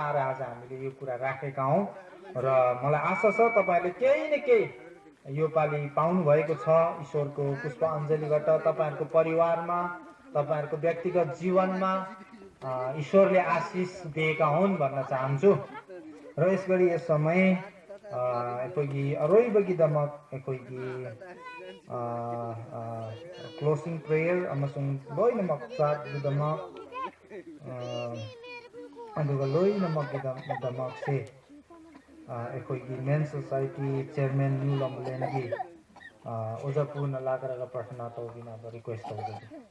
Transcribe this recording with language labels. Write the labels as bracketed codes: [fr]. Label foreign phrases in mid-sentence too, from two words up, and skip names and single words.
[ne] आएर आज हामीले यो कुरा राखेका हौं र मलाई आशा छ तपाईहरुले केही न केही यो पाली पाउनु भएको छ ईश्वरको पुष्प अञ्जलीबाट तपाईहरुको परिवारमा तपाईहरुको व्यक्तिगत जीवनमा ईश्वरले आशिष दिएका हुन् भन्न चाहन्छु र यसगरी यस समय [mni] ꯑꯩꯈꯣꯏꯒꯤ ꯑꯔꯣꯏꯕꯒꯤꯗꯃꯛ ꯑꯩꯈꯣꯏꯒꯤ [en] closing prayer [mni] ꯑꯃꯁꯨꯡ ꯂꯣꯏꯅꯃꯛ ꯆꯥꯛꯒꯤꯗꯃꯛ ꯑꯗꯨꯒ ꯂꯣꯏꯅꯃꯛꯀꯤꯗꯃꯛꯁꯦ ꯑꯩꯈꯣꯏꯒꯤ [en] men society chairman [mni] ꯅ꯭ꯌꯨ ꯂꯝꯕꯂꯦꯟꯒꯤ ꯑꯣꯖꯥ ꯄꯨꯅ ꯂꯥꯛꯔꯒ ꯄ꯭ꯔꯊꯅꯥ ꯇꯧꯕꯤꯅꯕ ꯔꯤꯀ꯭ꯋꯦꯁ ꯇꯧꯖꯒꯦ